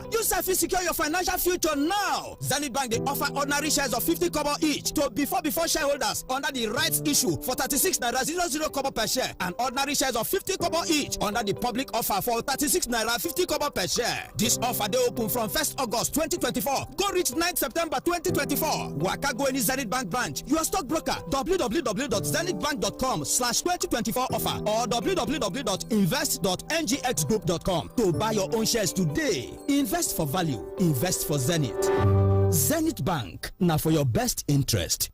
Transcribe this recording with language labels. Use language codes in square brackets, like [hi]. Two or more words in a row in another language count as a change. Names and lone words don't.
[pcm] You sef fit secure your financial future now. Zenith Bank dey offer ordinary shares of 50 kobo each to before shareholders under the rights issue for 36 naira 00 kobo per share, and ordinary shares of 50 kobo each under the public offer for 36 naira 50 kobo per share. This offer dey open from 1st August 2024 go reach 9th September 2024. Waka go any Zenith Bank branch, your stockbroker, www.zenithbank.com/2024 offer or www.invest.ngxgroup.com to buy your own shares today. Invest for value, invest for Zenith. Zenith Bank, now for your best interest.